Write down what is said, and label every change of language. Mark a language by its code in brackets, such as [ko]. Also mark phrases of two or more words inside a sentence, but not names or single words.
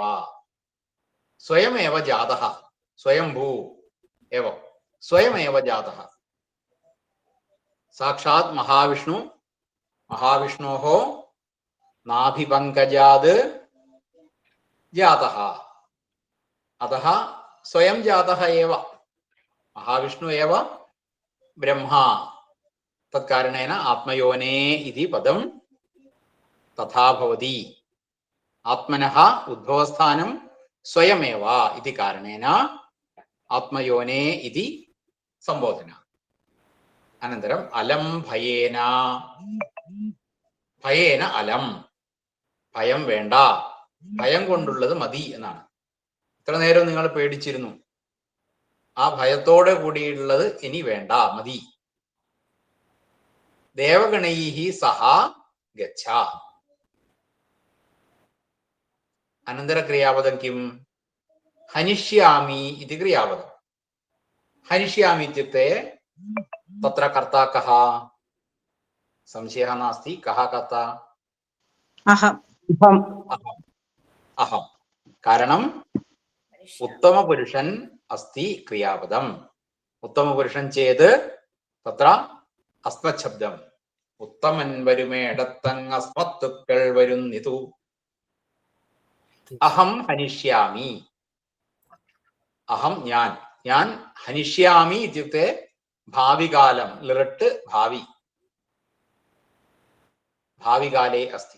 [sa] സ്വയമേവ ജാതഃ. സ്വയംഭൂ एव. സ്വയമേവ ജാതഃ. സാക്ഷാത് മഹാവിഷ്ണോः നാഭിപങ്കജാത് ജാതഃ. अतः स्वयं जातः एव. महाविष्णु एव ब्रह्मा. तत्कारणेन आत्मयोने इति पदं तथा भवति. आत्मनः उद्भवस्थानं स्वयमेव इति कारणेन आत्मयोने इति संबोधना. अनन्तरम् अलं भयेन. ഭയേന അലം. [ml] ഭയം വേണ്ട, ഭയം കൊണ്ടുള്ളത് മതി എന്നാണ്. ഇത്ര നേരം നിങ്ങൾ പേടിച്ചിരുന്നു, ആ ഭയത്തോടെ കൂടിയുള്ളത് ഇനി വേണ്ട, മതി. [sa] ദേവഗണൈഹി സഹ ഗച്ഛ. അനന്തര ക്രിയാപദം കിം? ഹനിഷ്യാമി ഇതി ക്രിയാപദം. ഹനിഷ്യാമി ഇത്യുക്തെ തത്ര കർത്താ കഃ? സംശയः नास्ति. कः कर्ता? अहम्. अहं. कारणम् उत्तमपुरुषन् अस्ति क्रियापदम्. उत्तमपुरुषन् चेत् तत्र अस्मत् शब्दम्. [ml] उत्तमन् വരുമേടത്തങ് അസ്മത്തുക്കൾ വരുന്നിതു. [sa] അഹം ഹനിഷ്യാമി. അഹം ഞാൻ ഹനിഷ്യാമി ഇത്യുക്തെ ഭാവികാലം. ലിറട്ട് ഭാവി. ഭാവികാലേ അസ്തി.